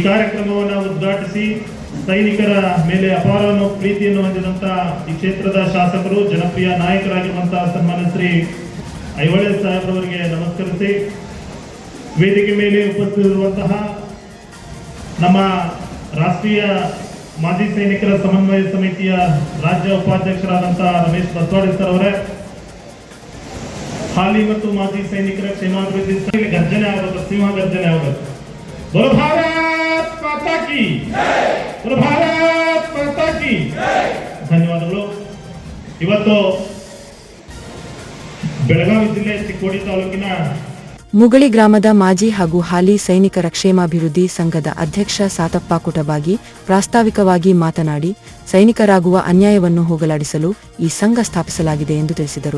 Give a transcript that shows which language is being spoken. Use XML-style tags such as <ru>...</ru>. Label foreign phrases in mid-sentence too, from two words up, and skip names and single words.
<kn>ಕಾರ್ಯಕ್ರಮವನ್ನು ಉದ್ಘಾಟಿಸಿ ಸೈನಿಕರ ಮೇಲೆ ಅಪಾರ ಪ್ರೀತಿಯನ್ನು ಹೊಂದಿದಂತಹ ಈ ಕ್ಷೇತ್ರದ ಶಾಸಕರು, ಜನಪ್ರಿಯ ನಾಯಕರಾಗಿರುವಂತಹ ಸನ್ಮಾನ್ಯ ಶ್ರೀ ಐಹೊಳೆ ಸಾಹೇಬ್ರವರಿಗೆ ನಮಸ್ಕರಿಸಿ ವೇದಿಕೆ ಮೇಲೆ ಉಪಸ್ಥಿತರಿರುವಂತಹ ನಮ್ಮ ರಾಷ್ಟ್ರೀಯ ಮಾಜಿ ಸೈನಿಕರ ಸಮನ್ವಯ ಸಮಿತಿಯ ರಾಜ್ಯ ಉಪಾಧ್ಯಕ್ಷರಾದಂತಹ ರಮೇಶ್ ಬಸವಾಡಿ ಸರ್ ಅವರೇ, ಹಾಲಿ ಮತ್ತು ಮಾಜಿ ಸೈನಿಕರ ಕ್ಷೇಮಾಭಿವೃದ್ಧಿ ಗರ್ಜನೆ ಆಗೋದು, ಸಿಂಹ ಗರ್ಜನೆ ಆಗೋದು.</kn> <hi>बोलो भारत माता की, बोलो भारत माता की.</hi> <kn>ಧನ್ಯವಾದಗಳು. ಇವತ್ತು ಬೆಳಗಾವಿ ಜಿಲ್ಲೆ ಚಿಕ್ಕೋಡಿ ತಾಲೂಕಿನ ಮುಗಳಿ ಗ್ರಾಮದ ಮಾಜಿ ಹಾಗೂ ಹಾಲಿ ಸೈನಿಕರ ಕ್ಷೇಮಾಭಿವೃದ್ಧಿ ಸಂಘದ ಅಧ್ಯಕ್ಷ ಸಾತಪ್ಪ ಕುಟಬಾಗಿ ಪ್ರಾಸ್ತಾವಿಕವಾಗಿ ಮಾತನಾಡಿ, ಸೈನಿಕರಾಗುವ ಅನ್ಯಾಯವನ್ನು ಹೋಗಲಾಡಿಸಲು ಈ ಸಂಘ ಸ್ಥಾಪಿಸಲಾಗಿದೆ ಎಂದು ತಿಳಿಸಿದರು.</kn>